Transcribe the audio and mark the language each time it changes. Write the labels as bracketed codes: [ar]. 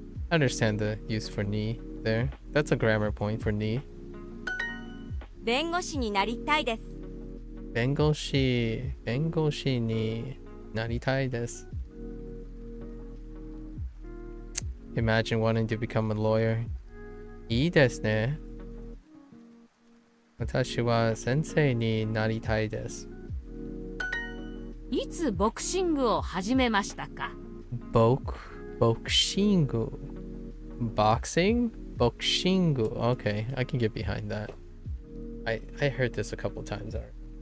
[en] I understand the use for ni there. That's a grammar point for ni. [ja] 弁護士になりたいです。弁護士になりたいです。 [en] Imagine wanting to become a lawyer. [ja] いいですね。私は先生になりたいです。いつボクシングを始めましたか？ボクシング Boxing? [en] ボクシング Okay, I can get behind that. I heard this a couple times already.